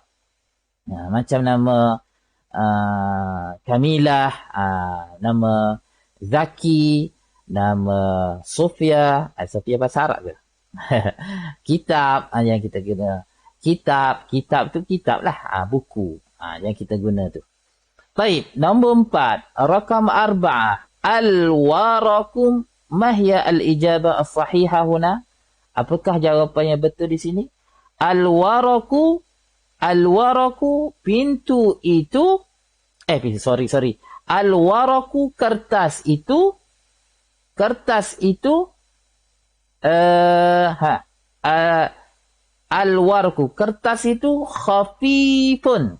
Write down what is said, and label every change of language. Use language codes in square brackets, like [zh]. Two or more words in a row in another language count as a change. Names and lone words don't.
[ms] Macam nama Kamilah, nama Zaki, nama Sofia. Sofia bahasa Arab ke? Kitab yang kita guna. Kitab tu kitab lah. Buku yang kita guna tu. Baik, nombor 4. Rakam 4. Al-warakum. [ar] ما هي الإجابة الصحيحة هنا? [ms] Apakah jawapannya betul di sini? Al-waraku, pintu itu. Sorry. Al-waraku, kertas itu. Al-waraku, kertas itu khafifun.